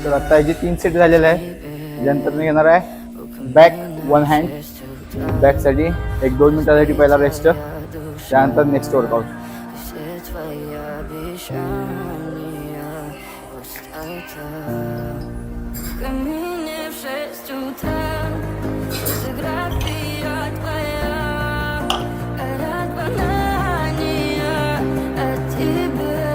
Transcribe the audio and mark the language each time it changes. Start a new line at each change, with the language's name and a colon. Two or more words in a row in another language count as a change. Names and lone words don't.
Marathi: तर आता याचे 3 सेट झालेले आहे. त्यानंतर मी घेणार आहे
English: back one hand.
Marathi: बॅकसाठी 1-2 मिनिटासाठी पहिला रेस्ट, त्यानंतर
English: next workout.
Russian: Все твои обещания пустота. В камине в 6 утра фотография твоя, горят воспоминания о тебе.